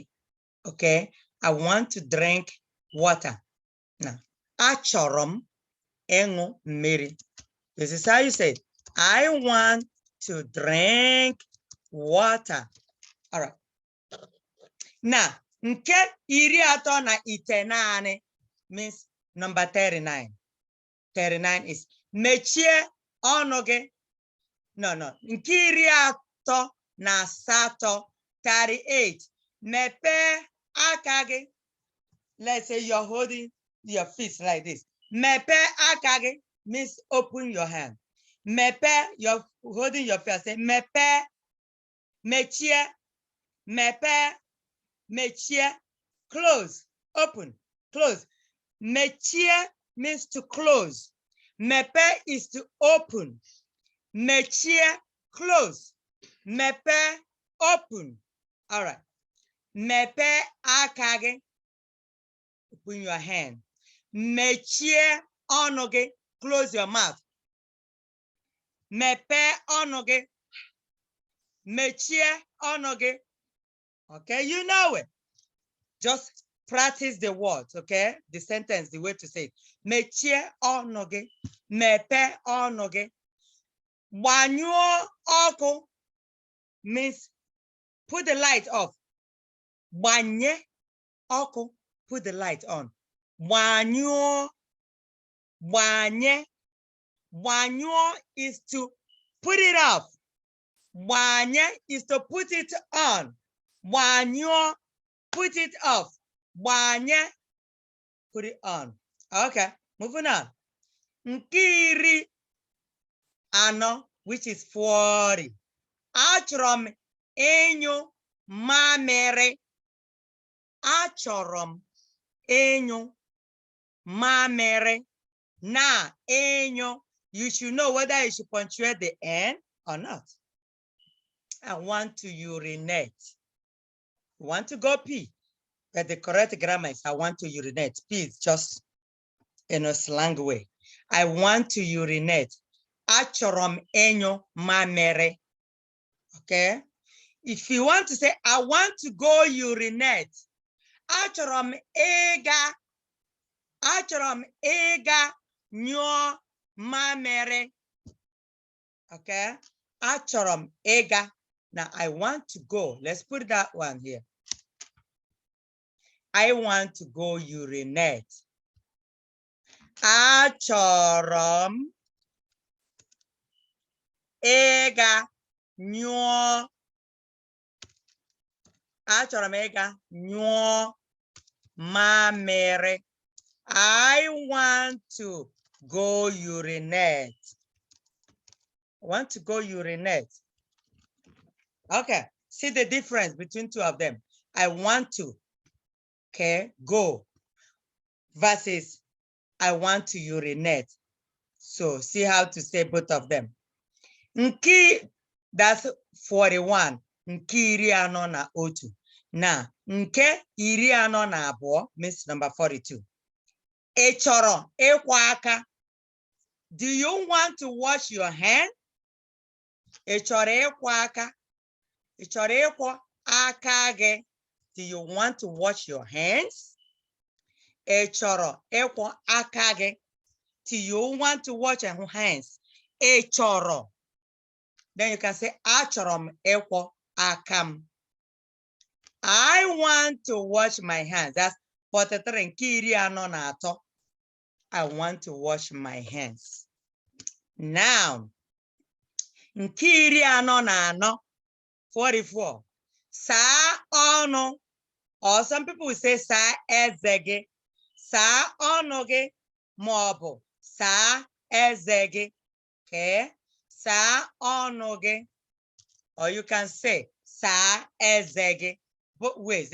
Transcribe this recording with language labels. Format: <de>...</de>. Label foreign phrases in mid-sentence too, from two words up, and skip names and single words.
<en>Okay, I want to drink water. Now,</en> <ig>achorom engo mmiri.</ig> <en>This is how you say it. I want to drink water. All right. Now,</en> <ig>nke iri atọ na itenane</ig> <en>means number</en> <ig>39. 39 is mechie ọnụ gị. No. Nke iri atọ na asatọ 38. Mepe aka gị.</ig> <en>Let's say you're holding your fist like this.</en> <ig>Mepe aka gị</ig> <en>means open your hand. Mepe, you're holding your fist.</en> <ig>Say mepe, mechie, mepe, mechie,</ig> <en>close, open, close. Mechie means to close. Mepe is to open. Mechie, close. Mepe, open. All right.</en> <ig>Mepe aka gị.</ig> <en>Open your hand.</en> <ig>Mechie ọnụ gị.</ig> <en>Close your mouth.</en> <ig>Mepe ọnụ gị. Mechie ọnụ gị.</ig> <en>Okay, you know it. Just practice the words, okay? The sentence, the way to say it.</en> <ig>Mechie ọnụ gị. Mepe ọnụ gị. Gbanyụọ ọkụ</ig> <en>means put the light off.</en> <ig>Gbanye ọkụ,</ig> <en>put the light on.</en> <ig>Gbanyụọ, gbanye.</ig> <en>Gbanyụọ is to put it off. Gbanye is to put it on. Gbanyụọ, put it off. Gbanye, put it on. Okay, moving on.</en> <ig>Nke iri anọ,</ig> <en>which is 40.</en> <ig>Achọrọ m ịnyụ mamịrị. Achọrọ m ịnyụ mamịrị. Na ịnyụ.</ig> <en>You should know whether you should punctuate the N or not. I want to urinate. You want to go pee. But the correct grammar is I want to urinate. Please, just in a slang way. I want to urinate.</en> <ig>Achọrọ m ịnyụ mamịrị.</ig> <en>Okay? If you want to say, I want to go urinate.</en> <ig>Achọrọ m ịga. Achọrọ m ịga nyụọ mamịrị. Okay? Achọrọ m ịga.</ig> <en>Now, I want to go. Let's put that one here. I want to go urinate.</en> <ig>Achọrọ m ịga nyụọ. Achọrọ m ịga nyụọ mamịrị.</ig> <en>I want to go urinate. I want to go urinate. Okay, see the difference between two of them. I want to, okay, go versus I want to urinate. So see how to say both of them. Nke, that's 41.</en> <ig>Nke iri anọ na otu. Now, nke iri anọ na abụọ means number 42. Ị chọrọ ịkwọ aka.</ig> <en>Do you want to wash your hand?</en> <ig>Ị chọrọ ịkwọ aka. Ị chọrọ ịkwọ aka gị.</ig> <en>Do you want to wash your hands?</en> <ig>Ị chọrọ ịkwọ aka gị.</ig> <en>Do you want to wash your hands?</en> <ig>Ị chọrọ.</ig> <en>Then you can say,</en> <ig>achọrọ m ịkwọ aka m.</ig> <en>I want to wash my hands. That's 43.</en> <ig>Nke iri anọ na atọ.</ig> <en>I want to wash my hands. Now,</en> <ig>nke iri anọ na anọ, 44. Saa ọnụ.</ig> <en>Or some people will say</en> <ig>saa eze gị. Saa ọnụ gị maọbụ saa eze gị. Okay? Saa ọnụ gị.</ig> <en>Or you can say</en> <ig>saa eze gị.</ig> <en>Both ways.</en>